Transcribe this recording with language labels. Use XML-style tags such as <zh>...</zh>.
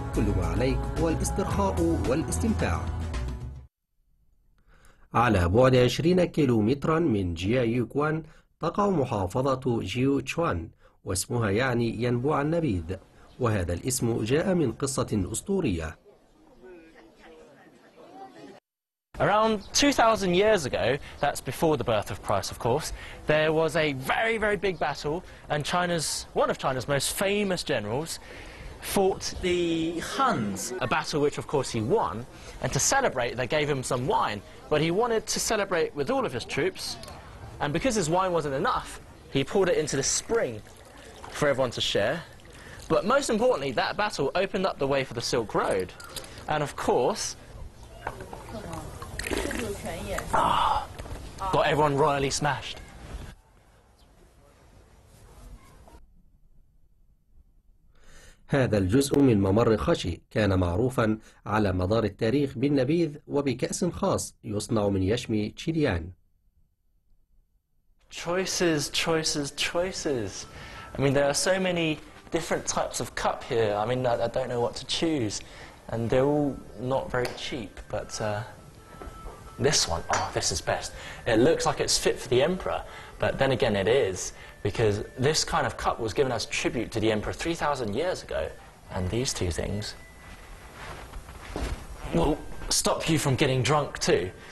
<ar>كل ما عليك هو الاسترخاء والاستمتاع. على بعد 20 كيلومترا من يقدم تقع محافظة جيوتشوان، واسمها يعني ينبوع النبيذ، وهذا الاسم جاء من قصة أسطورية.</ar> <en>Around 2,000 years ago, that's before the birth of Christ, of course, there was a very, very big battle, and one of China's most famous generals fought the Huns, a battle which, of course, he won, and to celebrate, they gave him some wine, but he wanted to celebrate with all of his troops, and because his wine wasn't enough, he poured it into the spring for everyone to share. But most importantly, that battle opened up the way for the Silk Road, and of course, got everyone royally smashed.</en> <ar>هذا الجزء من ممر خشي كان معروفا على مدار التاريخ بالنبيذ وبكأس خاص يصنع من يشم تشيليان.</ar> <en>Choices, choices, choices. I mean, there are so many different types of cup here. I mean, I don't know what to choose, and they're all not very cheap, but this one, oh, this is best. It looks like it's fit for the emperor, but then again it is, because this kind of cup was given as tribute to the emperor 3,000 years ago, and these two things will stop you from getting drunk too.</en>